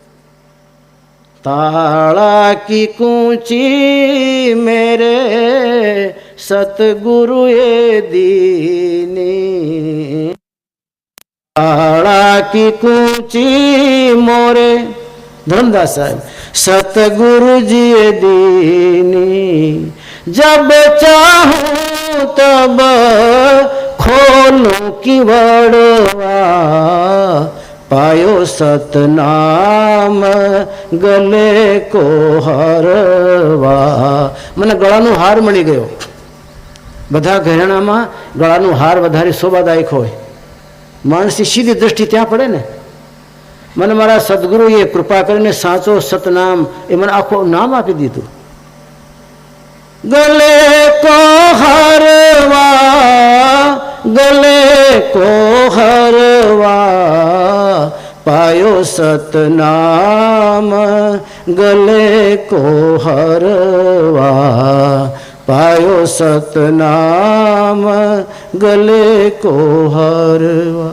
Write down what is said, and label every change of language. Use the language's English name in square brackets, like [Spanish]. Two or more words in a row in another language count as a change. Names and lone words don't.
[Hindi] ताला की कूंची मेरे सतगुरुए दीनी, ताला की कूंची मोरे धर्मदास साहेब सतगुरुजीए दीनी, जब चाहूं तब खोलूं किवड़वा, पायो सतनाम गले को हरवा. [Gujarati] મને ગળાનો હાર મળી ગયો. બધા ઘરેણામાં ગળાનો હાર વધારે શોભાદાયક હોય, માણસની સીધી દ્રષ્ટિ ત્યાં પડે ને. મને મારા સદગુરુએ કૃપા કરીને સાચો સતનામ એ મને આખું નામ આપી દીધું. [Hindi] गले को हरवा, गले को हरवा, पायो सतनाम गले को हरवा, पायो सतनाम गले को हरवा.